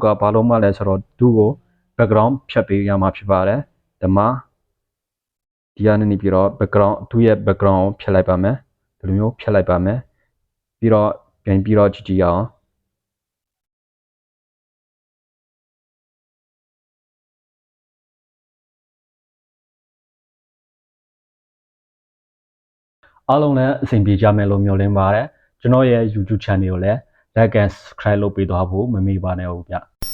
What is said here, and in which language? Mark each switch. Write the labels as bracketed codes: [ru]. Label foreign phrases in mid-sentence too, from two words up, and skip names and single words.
[my] ဘာလို့မှလဲဆိုတော့သူ့ကို background ဖြတ်ပေးရမှာဖြစ်ပါတယ်ဒီမှာဒီကနေပြီးတော့ background သူ့ရဲ့ background ကိုဖြတ်လိုက်ပါမယ်ဒီလိုမျိုးဖြတ်လိုက်ပါမယ်ပြီးတော့ပြန်ပြီးတော့ကြည့်အောင် အားလုံးလည်းအဆင်ပြေကြမယ်လို့မျှော်လင့်ပါတယ်ကျွန်တော်ရဲ့ YouTube channel ကိုလည်း [en] like and subscribe [my] လုပ်ပေးသွားဖို့မမေ့ပါနဲ့ဟုတ်ဗျ